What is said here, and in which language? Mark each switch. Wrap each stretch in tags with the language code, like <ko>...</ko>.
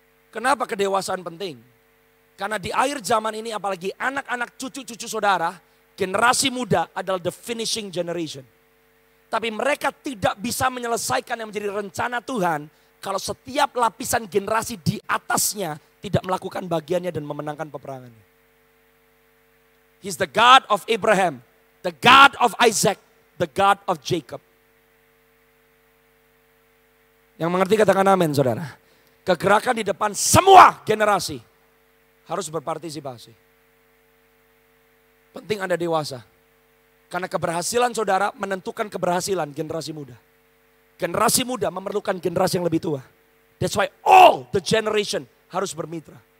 <id>Kenapa kedewasaan penting? Karena di akhir zaman ini apalagi anak-anak cucu-cucu saudara, generasi muda adalah</id> <en>the finishing generation.</en> <id>Tapi mereka tidak bisa menyelesaikan yang menjadi rencana Tuhan kalau setiap lapisan generasi di atasnya tidak melakukan bagiannya dan memenangkan peperangannya.</id> <en>He's the God of Abraham, the God of Isaac, the God of Jacob.</en> <id>Yang mengerti katakan amin saudara. Kegerakan di depan semua generasi harus berpartisipasi. Penting Anda dewasa. Karena keberhasilan saudara menentukan keberhasilan generasi muda. Generasi muda memerlukan generasi yang lebih tua.</id> <en>That's why all the generation</en> <id>harus bermitra.</id>